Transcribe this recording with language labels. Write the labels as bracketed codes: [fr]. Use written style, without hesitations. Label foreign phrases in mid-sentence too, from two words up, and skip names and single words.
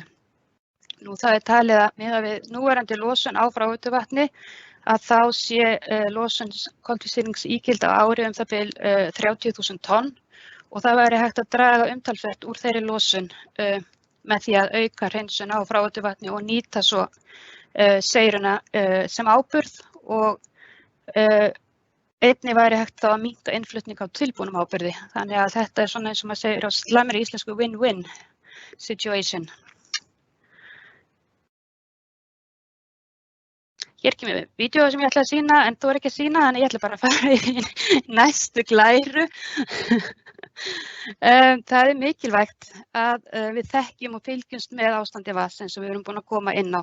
[is] Nú það er talið að miðað við núverandi losun á fráveituvatni að þá sé losun koltvísýringsígildi á ári það bil 30.000 tonn og það væri hægt að draga umtalsvert úr þeirri losun með því að auka hreinsun á fráveituvatni og nýta svo seyruna sem áburð og einnig væri hægt þá að minnka innflutning á tilbúnum áburði. Þannig að þetta er svona eins og maður segir á slæmri íslensku [en] win-win situation. [is] Hér kemur vídeó sem ég ætla að sýna en þú er ekki að sýna þannig ég ætla bara að fara í næstu glæru. Það er mikilvægt að við þekkjum og fylgjumst með ástandi vatns eins og við erum búin að koma inn á.